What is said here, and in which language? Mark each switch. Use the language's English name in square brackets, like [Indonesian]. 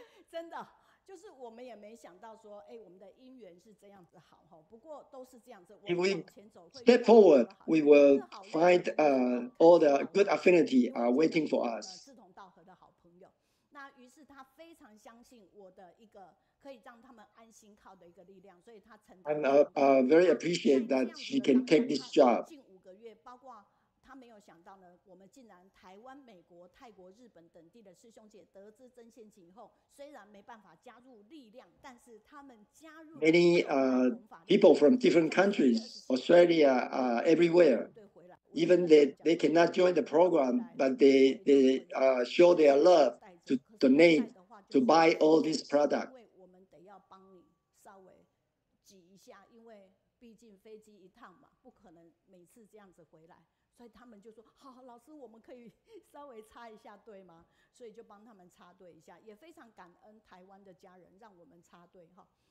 [Chinese] 真的，就是我们也没想到说，我们的姻缘是这样子好哈。不过都是这样子。 [English] If we step forward, we will find all the good affinity are waiting for us. [Chinese] 志同道合的好朋友。那于是他非常相信我的一个可以让他们安心靠的一个力量，所以他承担。 [English] I'm very appreciate that she can take this job. [Chinese] 近5个月，包括。他没有想到呢，我们竟然台湾、美国、泰国、日本等地的师兄姐得知曾宪琴以后，虽然没办法加入力量，但是他们加入 [English] many people from different countries, Australia, everywhere. Even they cannot join the program, but they show their love to donate to buy all these products. [Chinese] 我们得要帮你稍微挤一下，因为毕竟飞机一趟嘛，不可能每次这样子回来。所以他们就说：“好，老师，我们可以稍微插一下队吗？” 所以就帮他们插队一下，也非常感恩台湾的家人让我们插队哈。